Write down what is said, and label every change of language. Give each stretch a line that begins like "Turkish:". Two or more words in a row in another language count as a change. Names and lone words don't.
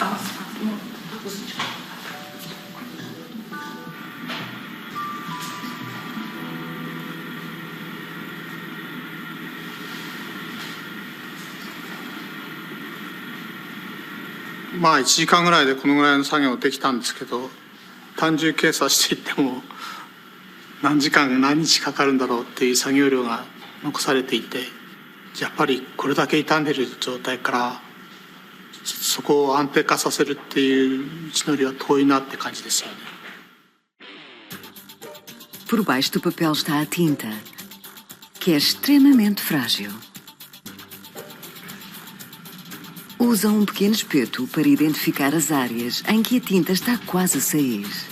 Japanese: まあ1時間ぐらいでこのぐらいの作業できたんですけど、単純計算していっても何時間何日かかるんだろうっていう作業量が残されていて、やっぱりこれだけ傷んでる状態からそこを安定化させるっていう道のりは遠いなって感じですよね。
Portuguese: Por baixo do papel está a tinta, que é extremamente frágil. Usam um pequeno espeto para identificar as áreas em que a tinta está quase a sair.